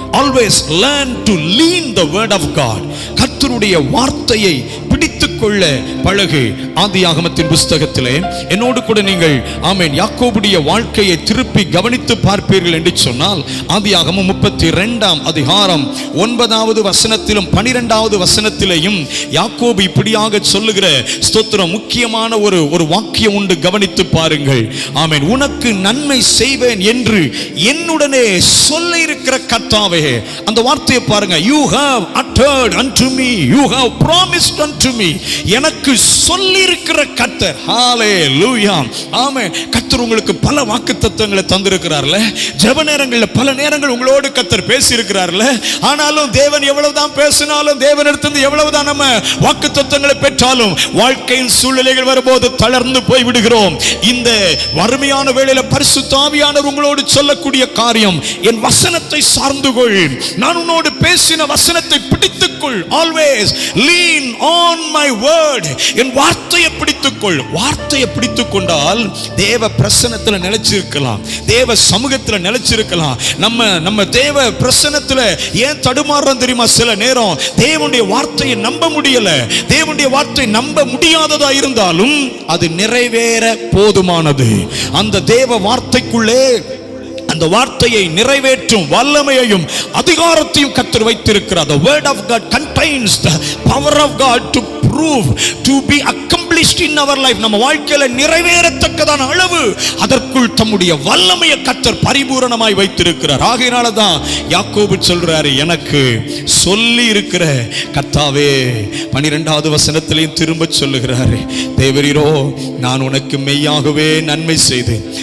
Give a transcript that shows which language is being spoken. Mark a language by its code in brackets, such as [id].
[en] Always learn to lean the word of God. [ta] கர்த்தருடைய வார்த்தையை பிடித்துக் கொள்ள பழகு. ஆதியாகமத்தின் புஸ்தகத்திலே என்னோடு கூட நீங்கள் யாக்கோபுடைய வாழ்க்கையை திருப்பி கவனித்து பார்ப்பீர்கள் என்று சொன்னால், ஆதியாகமம் 32ஆம் அதிகாரம் 9வது வசனத்திலும் 12வது வசனத்திலேயும் யாக்கோபு இப்படியாக சொல்லுகிற ஸ்தோத்திரம் முக்கியமான ஒரு வாக்கியம் உண்டு. கவனித்து பாருங்கள். உனக்கு நன்மை செய்வேன் என்று என்னுடனே சொல்ல இருக்கிற கர்த்தாவே, அந்த வார்த்தையை பாருங்க. [en] You have uttered unto me, you have promised unto me. [ta] எனக்கு சொல்லி இருக்கிற கர்த்தர். ஹalleluya. ஆமென். கர்த்தர் உங்களுக்கு பல வாக்குத்தத்தங்களை தந்திருக்கிறார்ல. ஜெப நேரங்களில் பல நேரங்கள் உங்களோடு கர்த்தர் பேசி இருக்கிறார்ல. ஆனாலும் தேவன் எவ்வளவுதான் பேசினாலும், தேவனிடத்திலிருந்து எவ்வளவுதான் நம்ம வாக்குத்தத்தங்களை பெற்றாலும், வாழ்க்கையின் சூழ்நிலைகள் வரும்போது தளர்ந்து போய் விடுகிறோம். இந்த வறுமையான வேளையில பரிசுத்த ஆவியானவர் உங்களோடு சொல்லக்கூடிய காரியம், என் வசனத்தை சார்ந்து கொள். நான் உன்னோடு பேசின வசனத்தை பிடித்துக்கொள். [en] Always lean on my word. [ta] என் வார்த்தையை பிடித்துக்கொள். வார்த்தையை பிடித்துக் கொண்டால் தேவ பிரசன்னத்தில் நிலைச்சிருக்கலாம், தேவ சமூகத்தில் நிலைச்சிருக்கலாம். நம்ம தேவ பிரசன்னத்தில் ஏன் தடுமாறுறோம் தெரியுமா? சில நேரம் தேவனுடைய வார்த்தையை நம்ப முடியல. தேவனுடைய வார்த்தை நம்ப முடியாததா இருந்தாலும் அது நிறைவேற போதுமானது. அந்த தேவ வார்த்தைக்குள்ளே அந்த வார்த்தையை நிறைவேற்றும் வல்லமையையும் அதிகாரத்தையும் கர்த்தர் வைத்திருக்கிறார். [en] The word of God contains the power of God to prove, to be accomplished in our life. [ta] நம்ம வாழ்க்கையில நிறைவேறத்தக்கதான அளவு அதற்குள் தம்முடைய வல்லமையை கர்த்தர் பரிபூரணமாய் வைத்திருக்கிறார். ஆகையினால தான் யாக்கோபு சொல்றாரு, எனக்கு சொல்லி இருக்கிற கர்த்தாவே. 12வது வசனத்திலையும் திரும்ப சொல்லுகிறாரு, தேவரீரோ நான் உனக்கு மெய்யாகவே நன்மை செய்தேன்.